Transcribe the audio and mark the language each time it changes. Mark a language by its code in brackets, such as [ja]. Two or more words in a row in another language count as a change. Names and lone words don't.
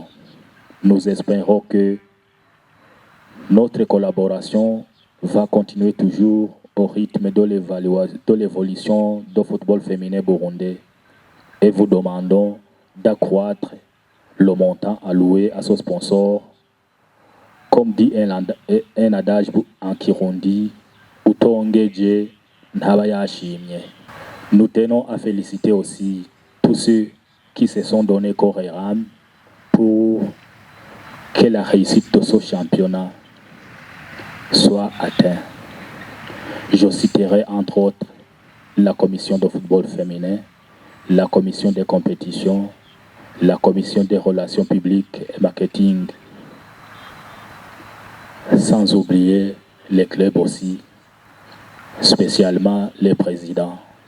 [fr] Nous espérons que notre collaboration va continuer toujours au rythme de l'évolution du football féminin burundais et vous demandons d'accroître le montant alloué à ce sponsor. Comme dit un adage en Kirundi, [rn] utongeje ntaba yashimye. [fr] Nous tenons à féliciter aussi tous ceux qui se sont donnés corps et âme pour que la réussite de ce championnat soit atteinte. Je citerai entre autres la commission de football féminin, la commission des compétitions, la commission des relations publiques et marketing, sans oublier les clubs aussi, spécialement les présidents.